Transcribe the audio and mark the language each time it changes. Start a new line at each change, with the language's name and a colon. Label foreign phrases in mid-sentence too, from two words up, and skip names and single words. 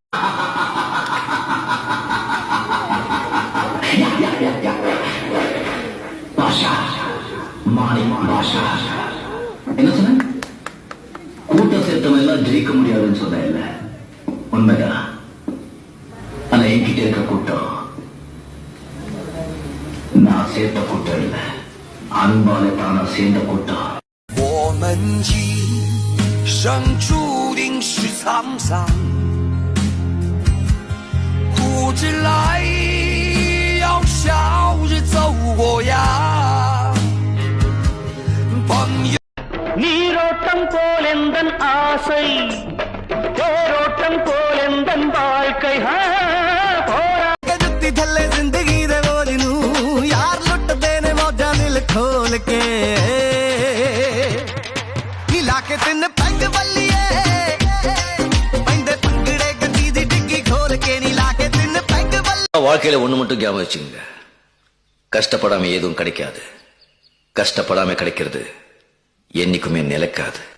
Tamil: என்ன சொன்ன? கூட்டம் சேர்த்தவன் எல்லாம் ஜெயிக்க முடியாதுன்னு சொன்ன இல்ல, உண்மைதான். ஆனா என்கிட்ட இருக்க கூட்டம் நான் சேர்த்த கூட்டம் இல்ல, அன்பால தானா சேர்ந்த கூட்டம்.
Chinese: 我们一生注定是沧桑，苦之来要笑着走过呀。
Tamil: நீரோட்டம் போலெந்தன் ஆசை, தேரோட்டம் போலெந்தன் வாழ்க்கை. போரா
Punjabi: ਥੱਲੇ ਜ਼ਿੰਦਗੀ ਦੇ ਬੋਝ ਨੂੰ ਯਾਰ ਲੁੱਟਦੇ ਨੇ ਮੌਜਾਂ ਦਿਲ ਖੋਲ ਕੇ ਹਿਲਾ ਕੇ ਤਿੰਨ ਪੈਗ ਬੱਲੀਏ ਪੈਂਦੇ ਪੰਗੜੇ ਗੱਡੀ ਦੀ ਡਿੱਗੀ ਖੋਲ ਕੇ ਨੀ ਲਾ ਕੇ ਤਿੰਨ ਪੈਗ ਬੱਲੀ.
Tamil: வாழ்க்கையில ஒண்ணு மட்டும் ஞாபகம் வச்சுங்க, கஷ்டப்படாம எதுவும் கிடைக்காது, கஷ்டப்படாம கிடைக்கிறது என்னைக்குமே நிலைக்காது.